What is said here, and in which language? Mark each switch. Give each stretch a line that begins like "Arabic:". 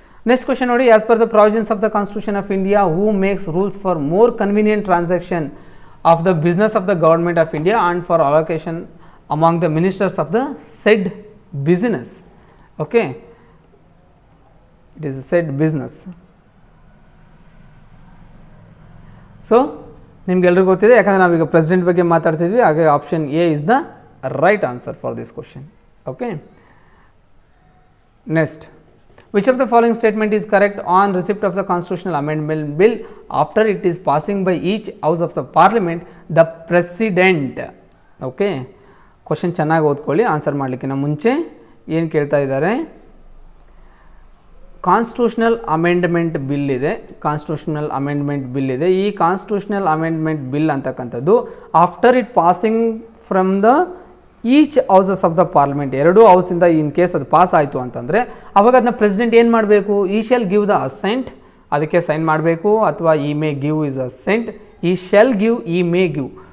English: Next question ನೋಡಿ, as per the provisions of the Constitution of India who makes rules for more convenient transaction of the business of the government of India and for allocation among the ministers of the said business. Okay, it is said business.
Kannada: So ನಿಮ್ಗೆಲ್ರಿಗೂ ಗೊತ್ತಿದೆ, ಯಾಕಂದರೆ ನಾವೀಗ president ಬಗ್ಗೆ ಮಾತಾಡ್ತಿದ್ವಿ, ಹಾಗೆ
English: Option A is the right answer for this question. Okay, next, which of the following statement is correct on receipt of the constitutional amendment bill after it is passing by each house of the parliament? The president.
Kannada: Okay, question ಚೆನ್ನಾಗಿ ಓದ್ಕೊಳ್ಳಿ. Answer ಮಾಡಲಿಕ್ಕಿಂತ ಮುಂಚೆ ಏನು ಕೇಳ್ತಾ ಇದ್ದಾರೆ, constitutional amendment bill ಇದೆ, constitutional amendment bill ಇದೆ. ಈ constitutional amendment bill ಅಂತಕ್ಕಂಥದ್ದು
English: after it passing from the each houses of the parliament,
Kannada: ಎರಡೂ ಹೌಸಿಂದ ಇನ್ ಕೇಸ್ ಅದು ಪಾಸ್ ಆಯಿತು ಅಂತಂದರೆ ಅವಾಗ ಅದನ್ನ ಪ್ರೆಸಿಡೆಂಟ್ ಏನು ಮಾಡಬೇಕು,
English: ಈ shall give the assent,
Kannada: ಅದಕ್ಕೆ ಸೈನ್ ಮಾಡಬೇಕು, ಅಥವಾ ಈ ಮೇ ಗಿವ್ ಇಸ್ ಅಸೆಂಟ್, ಈ ಶೆಲ್ ಗಿವ್, ಈ ಮೇ ಗಿವ್.